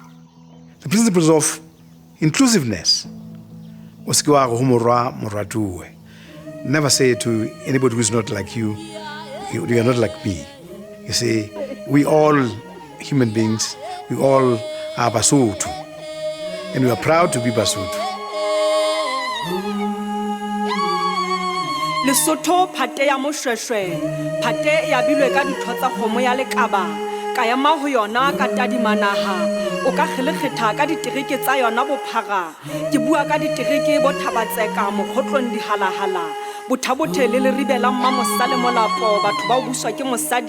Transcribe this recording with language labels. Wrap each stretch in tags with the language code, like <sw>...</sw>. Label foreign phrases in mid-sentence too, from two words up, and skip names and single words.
<en>The principles of inclusiveness. Never say to anybody who is not like you, you are not like me. You say, we all human beings, we all are Basotho, and we are proud to be Basotho.</en> <st>Lesotho phate ya Moshoeshoe, phate ya bilwe ka ditho tsa kgomo ya lekaba, ka ema ho yona ka tadimanaha, o ka kgelekgetha ka ditereke tsa yona bophara, ke bua ka ditereke bo thabatseka mokgotlong dihalahala, bothapothe le leribela mmamosale molapo batho ba o buswa ke mosadi.</st>